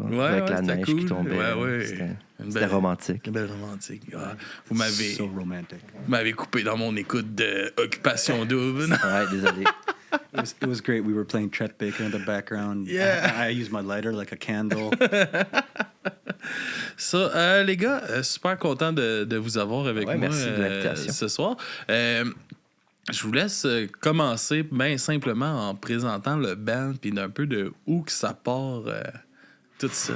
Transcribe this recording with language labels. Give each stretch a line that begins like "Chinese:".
French: Là, avec la neige qui tombait. Ouais. C'était romantique. Une belle romantique. Ah, vous m'avez coupé dans mon écoute d'Occupation Double. Ouais, désolé.
English: It was great. We were playing Chet Baker in the background. Yeah. I used my lighter like a candle.
French: Ça, les gars, super content de vous avoir avec moi merci de l'invitation. Ce soir. Je vous laisse commencer bien simplement en présentant le band puis d'un peu de où que ça part, tout ça.